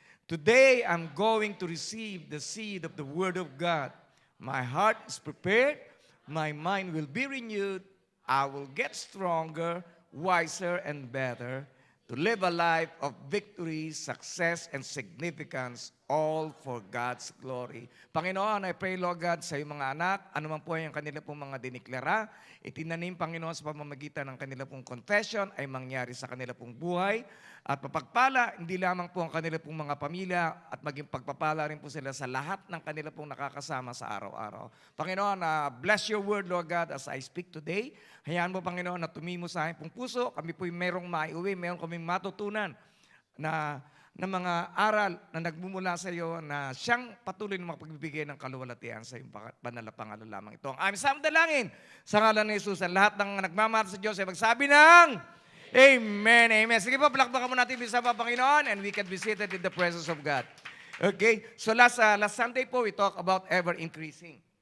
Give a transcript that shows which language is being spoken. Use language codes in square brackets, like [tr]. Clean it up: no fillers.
[en] Today, I'm going to receive the seed of the Word of God. My heart is prepared. My mind will be renewed. I will get stronger, wiser, and better to live a life of victory, success, and significance, all for God's glory. [tl] Panginoon, [en] I pray, Lord God, [tl] sa iyong mga anak, anuman po yung kanila pong mga diniklara, itinanim, Panginoon, sa pamamagitan ng kanila pong confession ay mangyari sa kanila pong buhay at papagpala, hindi lamang po ang kanila pong mga pamilya at maging pagpapala rin po sila sa lahat ng kanila pong nakakasama sa araw-araw. [en] Panginoon, bless your word, Lord God, as I speak today. [tl] Hayaan mo, Panginoon, na tumimo sa aking pong puso. Kami po'y merong maiuwi, meron kaming matutunan na mga aral na nagmumula sa iyo na siyang patuloy na makapagbibigay ng kaluwalhatian sa iyong banal na pangalan lamang ito. Ang aming samdalangin sa ngalan ni Jesus. Ang lahat ng nagmamahal sa Diyos ay magsabi ng Amen, amen. Sige po, palakpakan mo natin bisa pa, Panginoon, [en] and we can be seated in the presence of God. Okay? So last Sunday po, we talk about ever increasing.